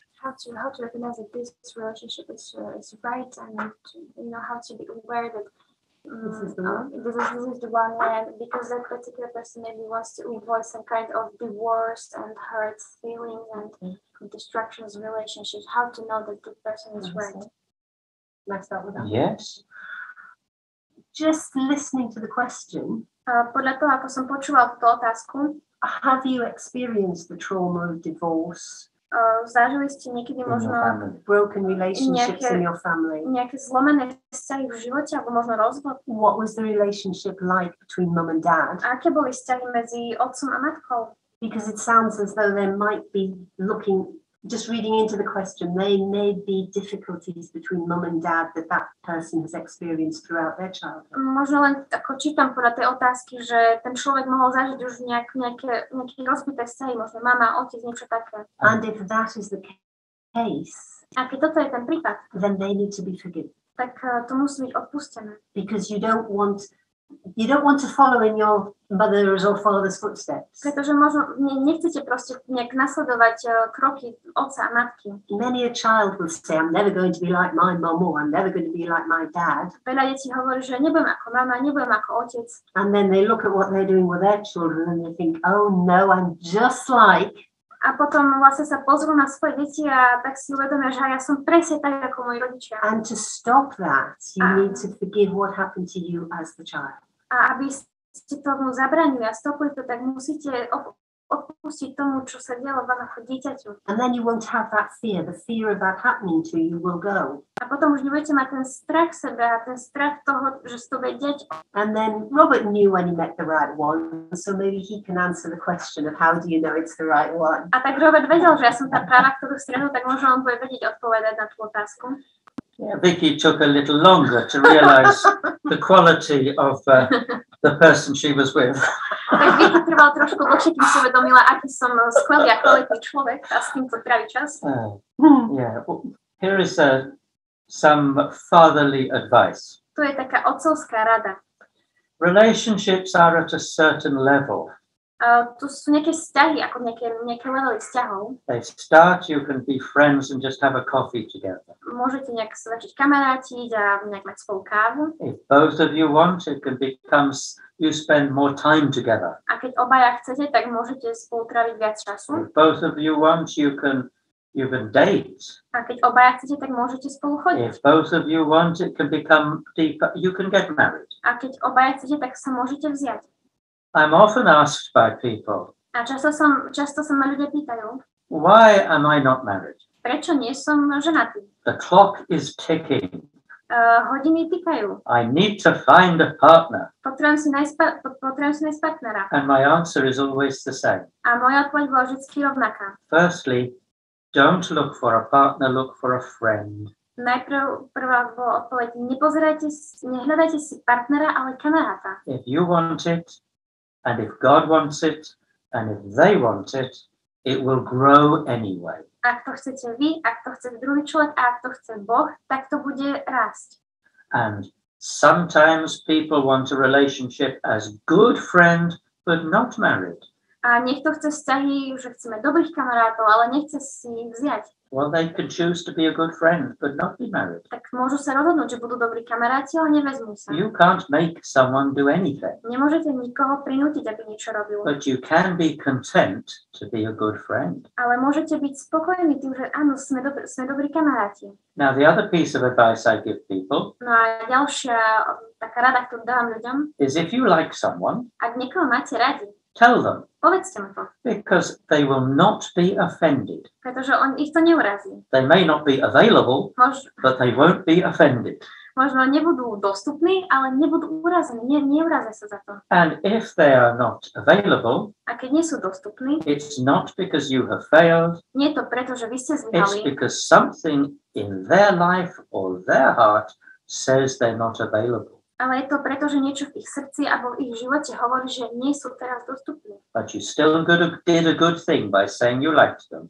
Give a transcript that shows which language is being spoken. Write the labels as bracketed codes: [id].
[en] How to recognize that this relationship is right, and how to be aware that this is the one, and because that particular person maybe wants to avoid some kind of divorce and hurt feelings and destruction of relationships. How to know that the person is right? Let's start with that. Yes. Just listening to the question, [sk] Podľa toho, ako som počúval túto otázku, [en] have you experienced the trauma of divorce, [sk] zažili ste niekedy možno [en] broken relationships in your family? [sk] nejaké zlomené vzťahy v živote, alebo možno rozvod? [en] What was the relationship like between mum and dad? [sk] A aké boli vzťahy medzi otcom a matkou? [en] Because it sounds as though there might be just reading into the question, there may be difficulties between mum and dad that person has experienced throughout their childhood. [sk] Možno len ako čítam podľa tej otázky, že ten človek mohol zažiť už nejaké rozbité vzťahy, možno mama, otec, niečo také. [en] And if that is the case, [sk] a keď toto je ten prípad, [en] then they need to be forgiven. [sk] Tak to musí byť odpustené. [en] Because you don't want to follow in your mother's or father's footsteps. [sk] Pretože možno nechcete proste nejak nasledovať kroky otca a matky. [en] Many a child will say, I'm never going to be like my mom, or I'm never going to be like my dad. [sk] Veľa detí hovorí, že nebudem ako mama, nebudem ako otec. [en] And then they look at what they're doing with their children and they think, oh no, I'm just like. [sk] A potom vlastne sa pozrú na svoje deti a tak si uvedomia, že ja som presne tak ako moji rodičia. [en] And to stop that, you need to forgive what happened to you as the child. [sk] A aby ste tomu zabránili a stopili to, tak musíte odpustiť tomu, čo sa dialo vám ako dieťaťu. [en] And then you won't have that fear. The fear of that happening to you will go. [sk] A potom už nebudete mať ten strach sebe a ten strach toho, že sa to bude diať. [en] And then Robert knew when he met the right one, so maybe he can answer the question of how do you know it's the right one. [sk] A tak Robert vedel, že ja som tá práva, ktorú stretol, tak možno on bude vedieť odpovedať na tú otázku. [en] Yeah, Vicky took a little longer to realize the quality of the person she was with. [sk] Tak Vicky trval trošku dlhšie, kým si uvedomila, aký som skvelý a kvalitný človek a s týmto trávi čas. [en] Yeah, well, here is some fatherly advice. [sk] To je taká otcovská rada. [en] Relationships are at a certain level. [sk] Tu sú nejaké vzťahy, ako nejaké levely vzťahov. [en] They start, you can be friends and just have a coffee together. [sk] Môžete nejak sa začať kamarátiť a nejak mať spolu kávu. [en] If both of you want, it can become, you spend more time together. [sk] A keď obaja chcete, tak môžete spolu tráviť viac času. [en] If both of you want, you can date. [sk] A keď obaja chcete, tak môžete spolu chodiť. [en] If both of you want, it can become deeper. You can get married. [sk] A keď obaja chcete, tak sa môžete vziať. [en] I'm often asked by people, [sk] a často sa ma ľudia pýtajú, [en] why am I not married? [sk] Prečo nie som ženatý? [en] The clock is ticking. [sk] Hodiny tikajú. [en] I need to find a partner. [sk] Potrebujem si nájsť partnera. [en] And my answer is always the same. [sk] A moja odpoveď bola vždy rovnaká. [en] Firstly, don't look for a partner, look for a friend. [sk] Najprv prvá bola odpoveď, nehľadajte si partnera, ale kamaráta. [en] If you want it, and if God wants it, and if they want it, it will grow anyway. [sk] Ak to chcete vy, ak to chce druhý človek, a ak to chce Boh, tak to bude rásť. [en] And sometimes people want a relationship as good friend, but not married. [sk] A niekto chce vzťahy, že chceme dobrých kamarátov, ale nechce si ich vziať. [en] Well, they can choose to be a good friend, but not be married. [sk] Tak môžu sa rozhodnúť, že budú dobrí kamaráti, ale nevezmú sa. [en] You can't make someone do anything. [sk] Nemôžete nikoho prinútiť, aby niečo robil. [en] But you can be content to be a good friend. [sk] Ale môžete byť spokojní tým, že áno, sme dobrí kamaráti. [en] Now, the other piece of advice I give people [sk] No a ďalšia taká rada, ktorú dávam ľuďom, [en] is if you like someone, [sk] ak niekoho máte radi, [en] tell them, [sk] povedzte mu to. [en] because they will not be offended. [sk] Pretože ich to neurazí. [en] They may not be available, but they won't be offended. [sk] Možno nebudú dostupní, ale nebudú urazení, neurazia sa za to. [en] And if they are not available, [sk] A keď nie sú dostupní, [en] it's not because you have failed, [sk] nie je to preto, že vy ste [en] it's [sk] zlyhali, [en] because something in their life or their heart says they're not available. [sk] ale je to preto, že niečo v ich srdci alebo v ich živote hovorí, že nie sú teraz dostupní. [en] But you still did a good thing by saying you liked them.